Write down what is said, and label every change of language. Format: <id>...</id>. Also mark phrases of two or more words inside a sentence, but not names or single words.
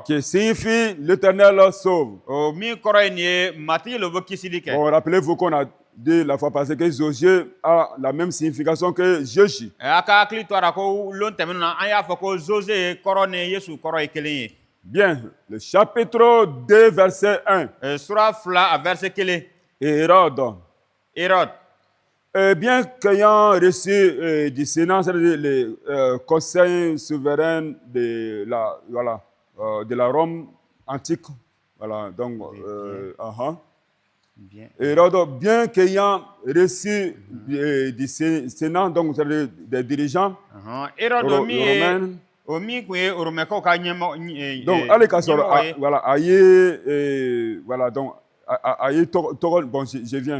<fr>Qui signifie l'Éternel sauve.</fr> <bm>O min kɔrɔ ye nin ye matigi le bɛ kisili kɛ.</bm> <fr>Bon, rappelez-vous qu'on a dit la fois passée que Josué a la même signification que Jésus.</fr> <bm>A ka hakili to a la ko lon tɛmɛnen na an y'a fɔ ko Jose kɔrɔ ni Yesu kɔrɔ ye kelen ye.</bm> <fr>Bien, le chapitre 2 verset 1.</fr> <bm>Sura 2 a verset 1.</bm> <fr>Hérode. bien qu'ayant reçu du Sénat, c'est-à-dire le conseil souverain de la Rome antique, voilà, donc, Hérode, bien qu'ayant reçu du Sénat, donc c'est-à-dire des dirigeants romains, donc, allez, voilà, voilà, donc, bon, je viens.</fr>